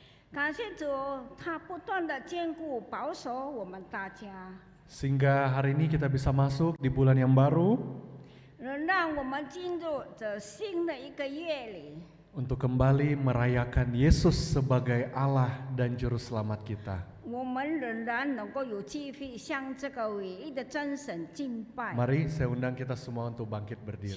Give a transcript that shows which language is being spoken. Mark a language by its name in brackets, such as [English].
[Chinese] 感谢主，他不断的坚固保守我们大家， [Indonesian] Sehingga hari ini kita bisa masuk di bulan yang baru [Chinese] 能让我们进入这新的一个月里。 [Indonesian] untuk kembali merayakan Yesus sebagai Allah dan Juru Selamat kita. [Chinese] 我们仍然能够有机会向这个唯一的真神敬拜。 [Indonesian] Mari saya undang kita semua untuk bangkit berdiri.